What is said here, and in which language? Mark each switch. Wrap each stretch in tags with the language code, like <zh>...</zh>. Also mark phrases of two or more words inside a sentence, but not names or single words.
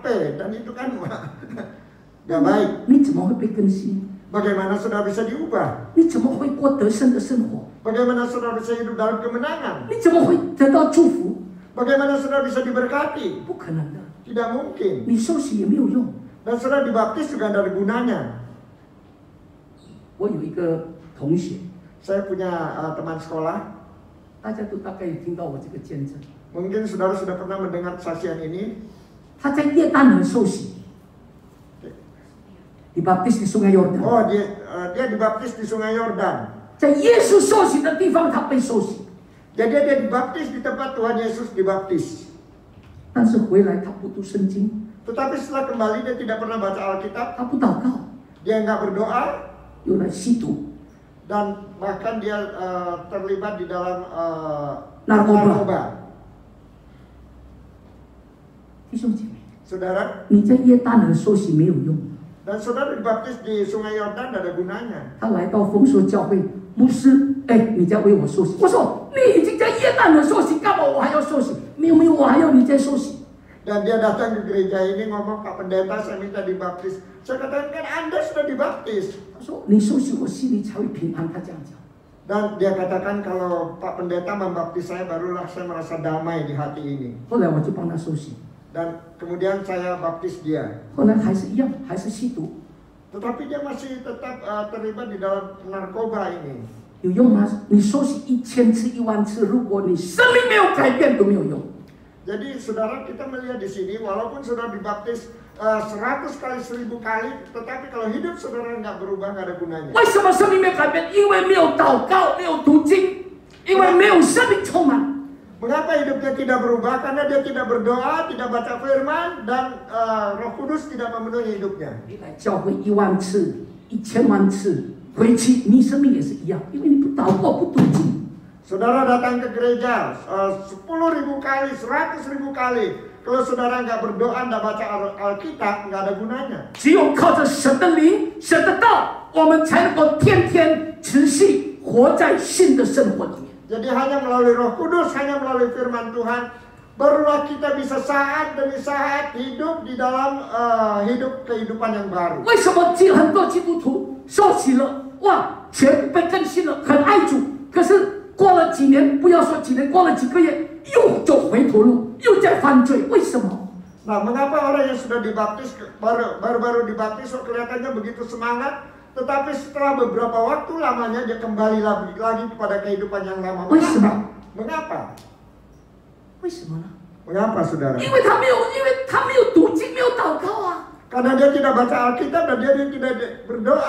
<id>Dan itu kan gak baik.</id> <zh>你怎么会被更新？</zh> <id>Bagaimana saudara bisa diubah?</id> <zh>你怎么会过得胜的生活？</zh> <id>Bagaimana saudara bisa hidup dalam kemenangan?</id> <zh>你怎么会得到祝福？</zh> <id>Bagaimana saudara bisa diberkati?</id> <zh>不可能的，</zh> <id>Tidak mungkin.</id> <zh>你受洗也没有用。</zh> <id>Dan saudara dibaptis juga ada gunanya.</id> <zh>我有一个同学，</zh> <id>Saya punya teman sekolah.</id> <zh>大家都大概有听到我这个见证。</zh> <id>Mungkin saudara sudah pernah mendengar kesaksian ini.</id> <zh>他在约旦河受洗 ，</zh> <id>dibaptis di Sungai Yordan。 Oh, dia dibaptis di Sungai Yordan.</id> <zh>在耶稣受洗的地方，他被受洗，</zh> <id>Jadi dia dibaptis di tempat Tuhan Yesus dibaptis.</id> <zh>但是回来他不读圣经，</zh> <id>Tetapi setelah kembali dia tidak pernah baca Alkitab.</id> <zh>他不祷告，</zh> <id>Dia nggak berdoa.</id> <zh>又来吸毒。</zh> <id>Dan bahkan dia terlibat di dalam Narkoba. narkoba.</id> <zh>弟兄姐妹，</zh> <id>Saudara,</id> <zh>你在约旦河受洗没有用。</zh> <id>dan saudara dibaptis di Sungai Yordan ada gunanya.</id> <zh>他来到丰收教会，牧师，哎，你在为我受洗。我说你已经在约旦河受洗，干嘛我还要受洗？没有没有，我还要你在受洗。</zh> <id>Dan dia datang ke gereja ini ngomong, Pak Pendeta saya minta dibaptis. Saya katakan kan Anda sudah dibaptis.</id> <zh>他说你受洗，我心里才会平安。他这样讲。</zh> <id>Dan dia katakan kalau Pak Pendeta membaptis saya barulah saya merasa damai di hati ini.</id> <zh>后来我就帮他受洗，</zh> <id>Dan kemudian saya baptis dia.</id> <zh>后来还是一样，还是吸毒，</zh> <id>Tetapi dia masih tetap terlibat di dalam narkoba ini.</id> <zh>有用吗？你受洗1000次、10000次，如果你生命没有改变，都没有用。</zh> <id>Jadi saudara kita melihat di sini walaupun saudara dibaptis 100 kali 1000 kali, tetapi kalau hidup saudara nggak berubah nggak ada gunanya.</id> <zh>为什么生命没有改变？因为没有祷告，没有读经，因为没有生命充满。</zh> <id>Mengapa hidupnya tidak berubah? Karena dia tidak berdoa, tidak baca firman, dan Roh Kudus tidak memenuhi hidupnya.</id> <zh>你来教会10000次、10000000次，回去你生命也是一样，因为你不祷告、不读经。</zh> <id>Saudara datang ke gereja 10.000 kali, 100.000 kali. Kalau saudara nggak berdoa, nggak baca Alkitab, nggak ada gunanya.</id> <zh>只有靠着神的灵、神的道，我们才能够天天持续活在新的生活里面。</zh> <id>Jadi hanya melalui Roh Kudus, hanya melalui firman Tuhan, barulah kita bisa saat demi saat hidup di dalam hidup kehidupan yang baru.</id> <zh>为什么很多基督徒受洗了，哇，全被更新了，很爱主，可是过了几年，不要说几年，过了几个月，又走回头路，又在犯罪，为什么？</zh> <id>Nah, mengapa orang yang sudah dibaptis, baru-baru dibaptis, kelihatannya begitu semangat, tetapi setelah beberapa waktu lamanya dia kembali lagi kepada kehidupan yang lama? Mengapa? Mengapa, saudara? Karena dia tidak baca Alkitab dan dia tidak berdoa.</id>